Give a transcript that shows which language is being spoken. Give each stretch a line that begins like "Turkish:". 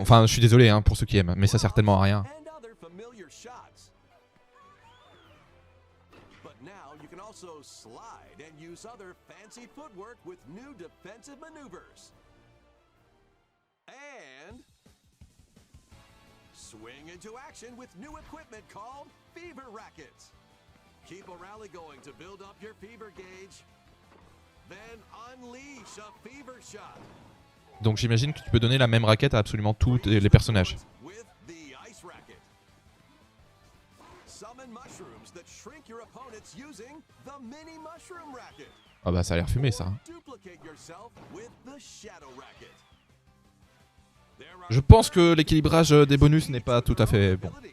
French: Enfin, je suis désolé hein, pour ceux qui aiment, mais ça sert tellement à rien.
English: And other familiar shots. But now you can also slide and use other fancy footwork with new defensive maneuvers. And swing into action with new equipment called Fever Rackets. Keep a rally going to build up your fever gauge. Then unleash a fever shot.
French: Donc j'imagine que tu peux donner la même raquette à absolument tous les personnages.
English: With the ice racket. Summon mushrooms that shrink your opponents using the mini mushroom racket.
French: Ah bah ça a l'air fumé ça.
English: Duplicate yourself with the shadow racket.
French: Je pense que l'équilibrage des bonus n'est pas tout à fait bon.